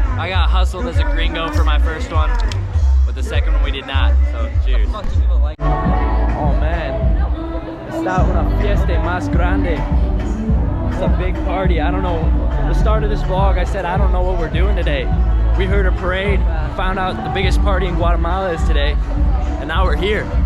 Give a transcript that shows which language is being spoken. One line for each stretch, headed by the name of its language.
English: I got hustled as a gringo for my first one, but the second one we did not, so cheers. Oh man,
Spanish: está una fiesta más grande.
English: It's a big party. I don't know, at the start of this vlog I said I don't know what we're doing today. We heard a parade, found out the biggest party in Guatemala is today, and now we're here.